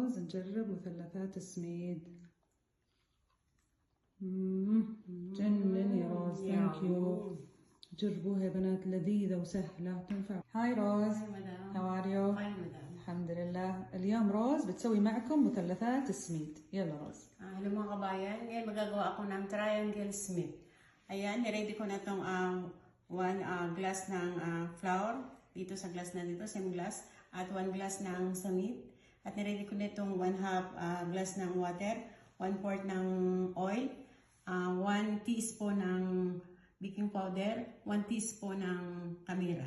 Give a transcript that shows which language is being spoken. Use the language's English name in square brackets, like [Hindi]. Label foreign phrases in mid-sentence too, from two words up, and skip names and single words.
[Arabic] نجرب مثلثات السميد. جنن يا روز. [English] thank you. [Arabic] جربوها يا بنات، لذيذة وسهلة تنفع. [English] hi Rose. how are you? [Arabic] الحمد لله. اليوم روز بتسوي معكم مثلثات السميد. يلا روز. [Filipino] Hello mga kabayan, ngayon magagawa ako ng [English] triangle smith. [Filipino] Ayan, niready ko na itong 1 glass ng flour dito sa glass na dito, [English] same glass, [Filipino] at 1 glass ng samit. At niready ko na itong 1/2 glass ng water, 1/4 ng oil, 1 teaspoon ng [English] baking powder, [Filipino] 1 teaspoon ng kamira.